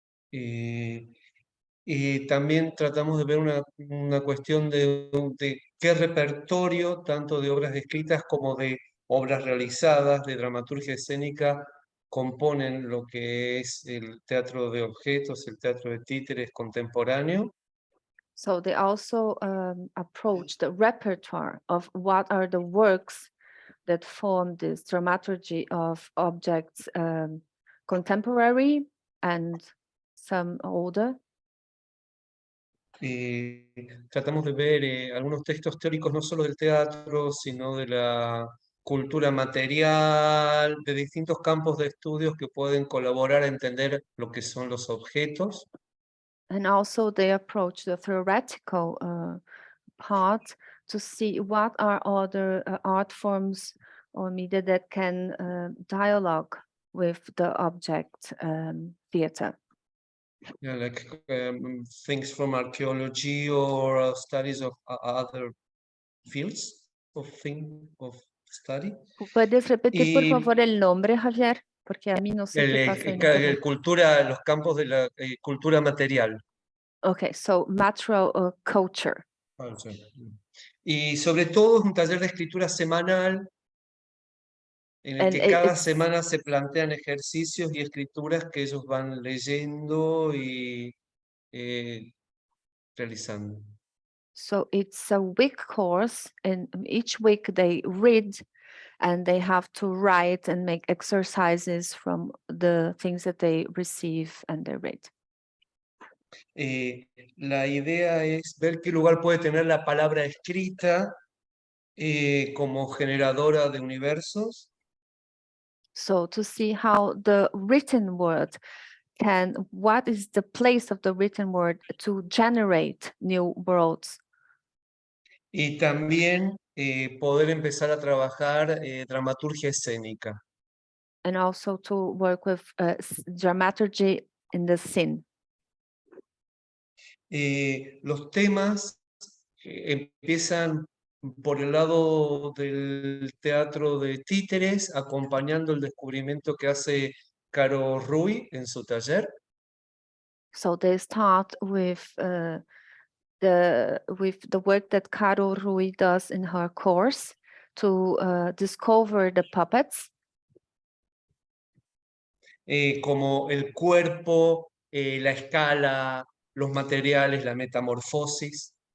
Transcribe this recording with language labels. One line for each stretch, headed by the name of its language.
Spanish: Y también tratamos de ver una cuestión de qué repertorio, tanto de obras escritas como de obras realizadas, de dramaturgia escénica, componen lo que es el teatro de objetos, el teatro de títeres contemporáneo.
English: So they also approach the repertoire of what are the works that form this dramaturgy of objects, contemporary and some older.
Spanish: Tratamos de ver algunos textos teóricos no solo del teatro, sino de la cultura material, de distintos campos de estudios que pueden colaborar a entender lo que son los objetos.
English: And also they approach the theoretical part to see what are other art forms or media that can dialogue with the object theater. Yeah, like things from archaeology or studies of other fields of study.
Spanish: ¿Puedes repetir por favor el nombre, Javier? Porque a mí no sé qué pasa en internet. Los campos de la cultura material.
English: Okay, so material culture.
Spanish: Y sobre todo es un taller de escritura semanal en el
English: And
Spanish: que cada semana se plantean ejercicios y escrituras que ellos van leyendo y realizando.
English: So it's a week course, and each week they read and they have to write and make exercises from the things that they receive and they read.
Spanish: La idea es ver qué lugar puede tener la palabra escrita como generadora de universos.
English: So to see how the written word what is the place of the written word to generate new worlds.
Spanish: Y también poder empezar a trabajar dramaturgia escénica.
English: And also to work with dramaturgy in the scene.
Spanish: Los temas empiezan por el lado del teatro de títeres, acompañando el descubrimiento que hace Caro Rui en su taller.
English: So they start with the work that Caro Rui does in her course to discover the puppets.
Spanish: Como el cuerpo, la escala, los materiales, la metamorfosis.